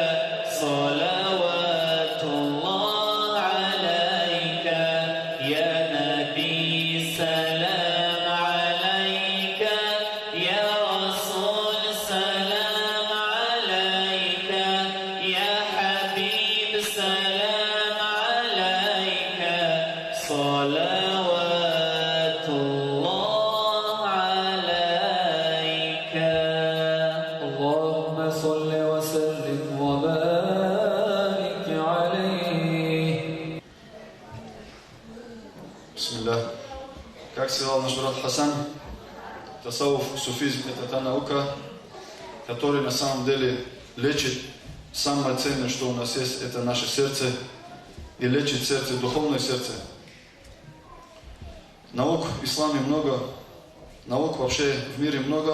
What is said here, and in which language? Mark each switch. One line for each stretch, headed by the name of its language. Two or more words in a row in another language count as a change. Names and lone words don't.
Arabic: صلوات الله عليك يا نبي سلام عليك يا رسول سلام عليك يا حبيب سلام عليك صلوات الله عليك اللهم صل وسلم وبارك عليه. بسم الله.
Russian: Как сказал наш брат Хасан, тасауф, суфизм – это та наука, которая на самом деле лечит самое ценное, что у нас есть, это наше сердце. И лечит сердце, духовное сердце. Наук в исламе много, наук вообще в мире много.